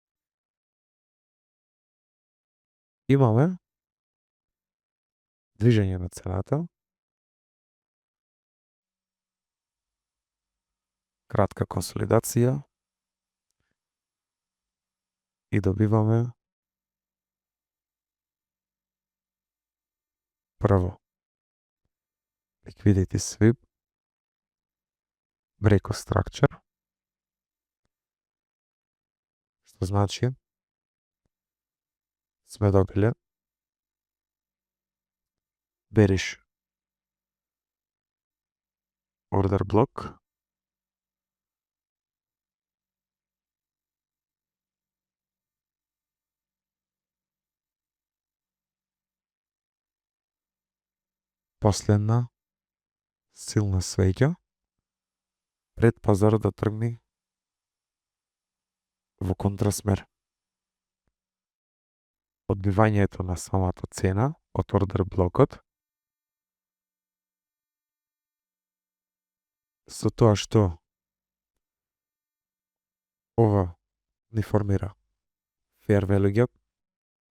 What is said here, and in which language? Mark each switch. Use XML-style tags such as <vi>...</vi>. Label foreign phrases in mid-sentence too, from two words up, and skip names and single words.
<mk>Имаме движење на цената, кратка консолидација и добиваме</mk> <en>прво liquidity sweep, break of structure,</en> <mk>што значи сме добиле</mk> <en>bearish order block,</en> <mk>последна силна свеќа пред пазарот да тргне во контрасмер. Одбивањето на самата цена од ордер блокот со тоа што ова ни формира</mk> <en>fair value gap,</en>